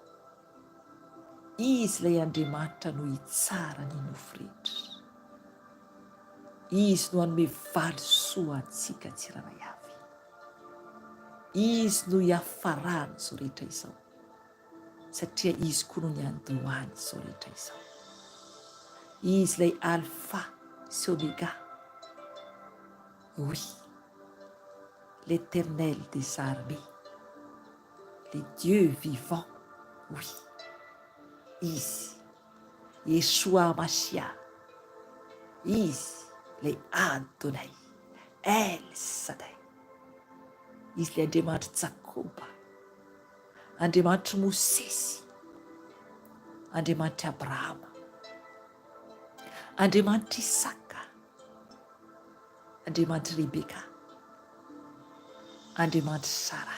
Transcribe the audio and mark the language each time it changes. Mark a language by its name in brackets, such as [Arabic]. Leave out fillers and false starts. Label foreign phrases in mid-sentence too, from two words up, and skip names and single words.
[Malagasy] Izy ilay Andriamanitra no hitsara ny nofo rehetra, izy no hanome valisoa antsika tsiraray avy, izy no hiafarany izao rehetra izao, satria izy koa no ny andohany izao rehetra izao. Izy ilay alpha sy oméga, [French] oui, l'Éternel des armées, le Dieu vivant, oui, [Malagasy] izy Yeshua Mashiach, izy le Adonai, El Shaddai, izy le Andriamanitra Jakoba, Andriamanitra Mosesy, Andriamanitra Abrahama, Andriamanitra Isaka, Andriamanitra Rebeka, Andriamanitra Sara.